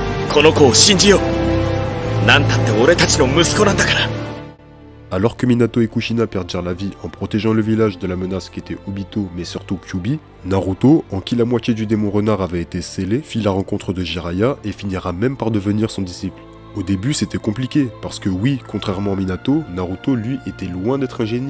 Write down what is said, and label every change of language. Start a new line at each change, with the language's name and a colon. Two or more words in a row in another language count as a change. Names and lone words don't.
Japanese: この子を信じよう。なんたって俺たちの息子なんだから。
French: Alors que Minato et Kushina perdirent la vie en protégeant le village de la menace qui était Obito mais surtout Kyuubi, Naruto, en qui la moitié du démon renard avait été scellée, fit la rencontre de Jiraiya et finira même par devenir son disciple. Au début c'était compliqué, parce que oui, contrairement à Minato, Naruto lui était loin d'être un génie.